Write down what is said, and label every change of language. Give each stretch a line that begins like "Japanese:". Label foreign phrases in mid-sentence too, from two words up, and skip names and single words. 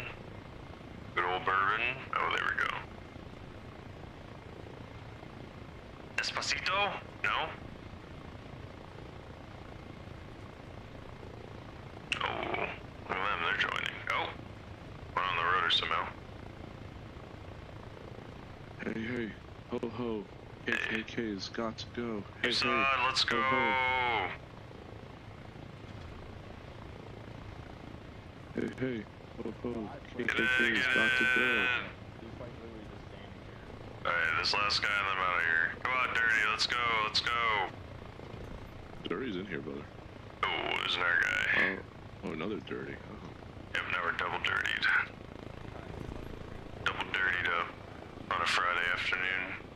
English: Good old bourbon. Oh, there we go. Despacito? No? Oh, look at them. They're joining. Oh, we're on the rotor somehow. Hey, hey. Ho, ho. KKK's got to go. Hey, Sod, let's go. Ho, ho. Hey, hey. Ho, ho. KKK's got to go. Alright, this last guy and then I'm out of here. Come on, Dirty, let's go, let's go. Dirty's in here, brother. Oh, there's another guy. Oh, another Dirty. Oh. Yep, now we're double dirtied. Double dirtied up on a Friday afternoon.